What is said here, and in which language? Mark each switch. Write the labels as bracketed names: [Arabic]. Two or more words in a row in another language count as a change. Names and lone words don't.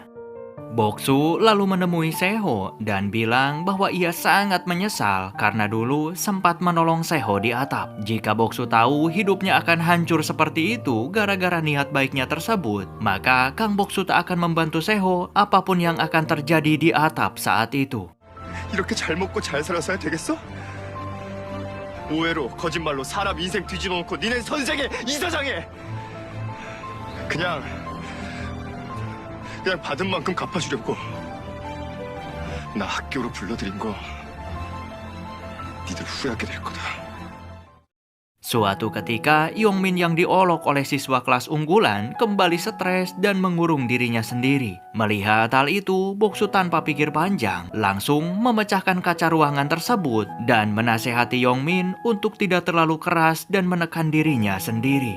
[Indonesian] Boksu lalu menemui Seho dan bilang bahwa ia sangat menyesal karena dulu sempat menolong Seho di atap. Jika Boksu tahu hidupnya akan hancur seperti itu gara-gara niat baiknya tersebut, maka Kang Boksu tak akan membantu Seho apapun yang akan terjadi di atap saat itu. [Korean] 이렇게 잘 먹고 잘 살아서야 되겠어? 오해로 거짓말로 사람 인생 뒤집어 놓고 니네 선생에 이사장에 그냥 받은 만큼 갚아주려고 나 학교로 불러들인 거 니들 후회하게 될 거다. [Indonesian] Suatu ketika, Yongmin yang diolok oleh siswa kelas unggulan kembali stres dan mengurung dirinya sendiri. Melihat hal itu, Boksu tanpa pikir panjang langsung memecahkan kaca ruangan tersebut dan menasehati Yongmin untuk tidak terlalu keras dan menekan dirinya sendiri.